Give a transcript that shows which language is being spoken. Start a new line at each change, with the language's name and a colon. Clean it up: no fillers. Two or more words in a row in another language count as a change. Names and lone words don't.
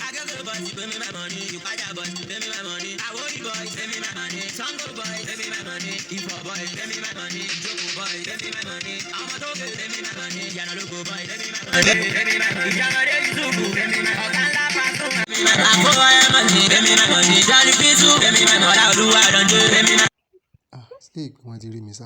English: Agége boy ti pay me my money, Ìpàjà boy ti pay me my money, Àwórì boy pay me my money, Sango boy pay me my money, Ifọ̀ boy pay me my money, Ìjókòó boy pay me my money,
Yoruba: ọmọ tó gbé
English: pay me my money, Ìyànàlógo boy pay me my money, Ìjàmọ̀dé Yusufu pay me my money,
Yoruba: ọ̀gá ńlá
English: Paso pay me my money, Àfọwọ́ ẹ̀ money pay me my money, Jali Fisu pay me my money, Ọláolúwa Dọ̀njọ́ pay me my money.
Yoruba: Ṣé ìpín wọn ti rí mi sá?